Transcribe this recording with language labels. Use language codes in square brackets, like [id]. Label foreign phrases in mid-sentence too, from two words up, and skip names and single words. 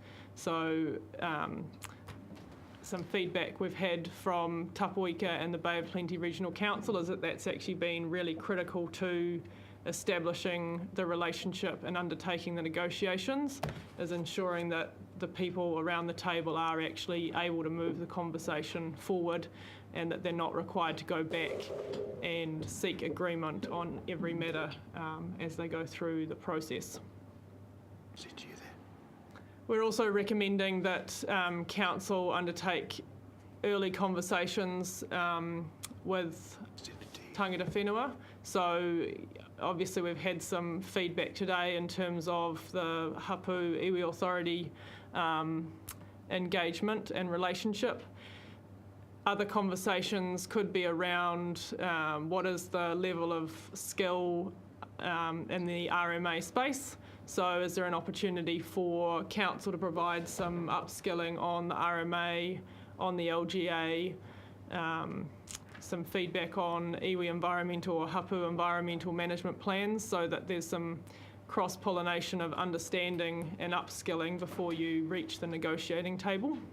[en] So some feedback we've had from Tapuika and the Bay of Plenty Regional Council is that that's actually been really critical to establishing the relationship and undertaking the negotiations, is ensuring that the people around the table are actually able to move the conversation forward, and that they're not required to go back and seek agreement on every matter as they go through the process. We're also recommending that council undertake early conversations with [mi] tangata whenua. [en] So obviously we've had some feedback today in terms of the [mi] hapu iwi [en] authority engagement and relationship. Other conversations could be around what is the level of skill in the RMA space. So is there an opportunity for council to provide some upskilling on the RMA, on the LGA, some feedback on iwi environmental or hapu environmental management plans, so that there's some cross-pollination of understanding and upskilling before you reach the negotiating table.